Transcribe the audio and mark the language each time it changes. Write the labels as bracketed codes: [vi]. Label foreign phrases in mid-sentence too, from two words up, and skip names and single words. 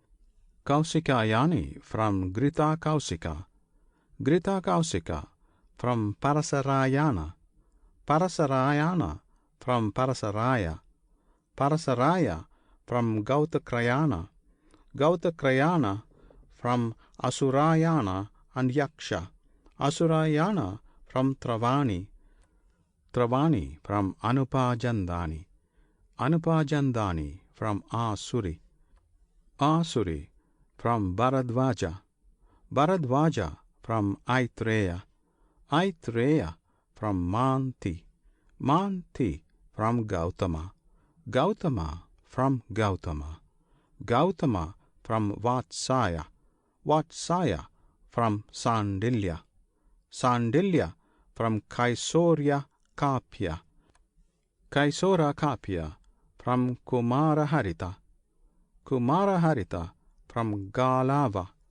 [en] Kausikayani from Grita Kausika, Grita Kausika from Parasarayana, Parasarayana from Parasaraya, Parasaraya from Gautakrayana, Gautakrayana from Asurayana and Yaksha, Asurayana from Travani, Travani from Anupajandani, Anupajandani from Asuri, Asuri from Bharadvaja, Bharadvaja from Aitreya, Aitreya from Manti, Manti from Gautama, Gautama from Gautama, Gautama from Vatsaya, Vatsaya from Sandilya, Sandilya from Kaisorya Kapya, Kaisora Kapya from Kumara Harita, Kumara Harita from Galava,